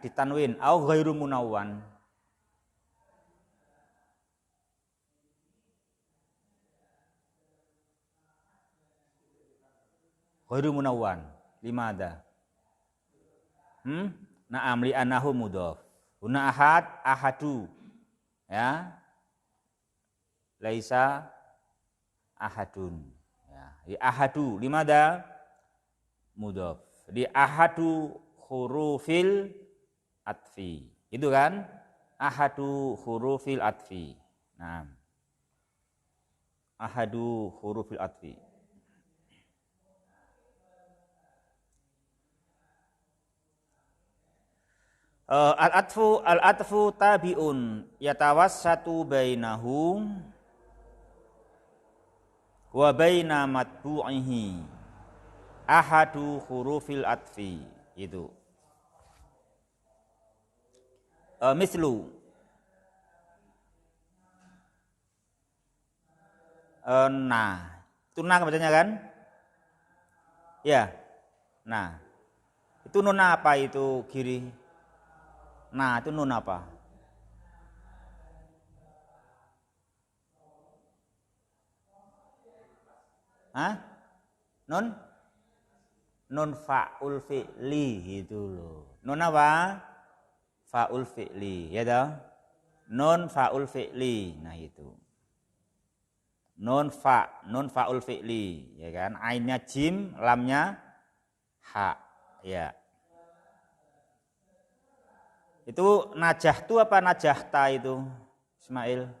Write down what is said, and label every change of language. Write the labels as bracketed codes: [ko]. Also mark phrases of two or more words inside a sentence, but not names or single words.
[ar] Ditanwin أو غير منون. غير منون. لماذا? نعم لأنه مضاف. هنا أحد، أحد. Ya. ليس أحد. Ya. Di أحد لماذا؟ مضاف. Di أحد حروف العطف. [id] Itu kan? [ar] أحد حروف العطف. Nah. أحد حروف العطف. العطف تابع يتوسط بينه وبين متبوعه أحد حروف العطف. [id] Itu mislu nah, itu nah bacanya kan? Ya. Nah. Itu nun apa itu kiri? Nah, itu nun apa? Hah? [ar] نون فاء الفعل [id] gitu loh. [ar] Nun apa? فاء الفعل, [id] ya toh? [ar] نون فاء الفعل. [id] Nah, itu. [ar] نون فاء الفعل, [id] ya kan? Ainnya jim, lamnya ha, ya. Itu najahtu apa najahta itu, Ismail?